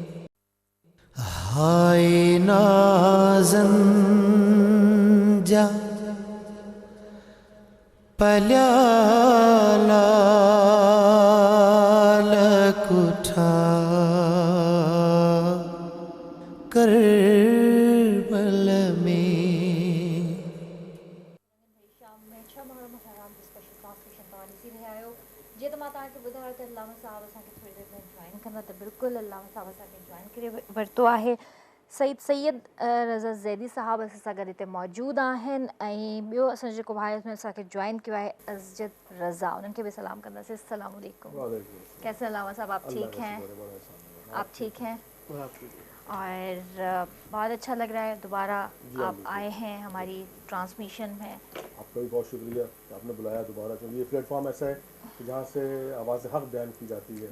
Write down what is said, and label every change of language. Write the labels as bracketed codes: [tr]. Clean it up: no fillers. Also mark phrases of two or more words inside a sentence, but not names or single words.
[sd] हाय नाज़न जा पल्याल कुठा करबल में। जी तो माता के ॿुधायो त अल्लामा साहब असांखे थोरी देरि में जॉइन कंदा, त बिल्कुलु अल्लामा साहब असांखे जॉइन करे वरितो आहे। सैयद रज़ा ज़ैदी साहब असां सां गॾु हिते मौजूदु आहिनि, ऐं ॿियो असांजो जेको भाई उसमें असांखे जॉइन कयो आहे अज़जद रज़ा, उन्हनि खे बि सलाम कंदासीं। [ar] السلام عليكم. [ur] کیسے علامہ صاحب، آپ ٹھیک ہیں? آپ ٹھیک ہیں? اور بہت اچھا لگ رہا ہے دوبارہ آپ آئے ہیں ہماری ٹرانسمیشن میں. آپ کا بھی بہت شکریہ کہ آپ نے بلایا دوبارہ، کیونکہ یہ پلیٹ فارم ایسا ہے کہ جہاں سے آواز حق بیان کی جاتی ہے.